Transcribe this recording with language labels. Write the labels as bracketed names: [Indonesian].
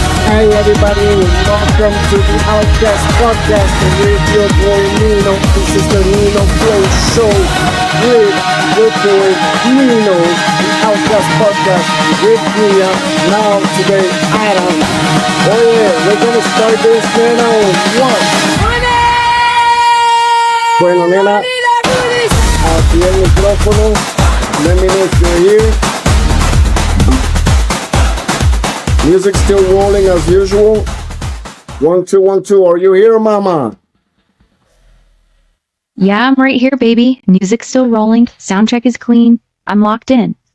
[English] Hey everybody, welcome to the Outcast podcast with your boy Nino. This is the Nino Flow Show with your boy Nino, the Outcast podcast with Mia. Now today, Ara. Oh yeah, we're gonna start this nena on one. [Spanish] Bueno nena, aquí el micrófono. [English] Let me know if you're here. Music still rolling as usual. 1 2 1 2. Are you here, mama? Yeah, I'm right here, baby. Music's still rolling. Sound check is clean. I'm locked in.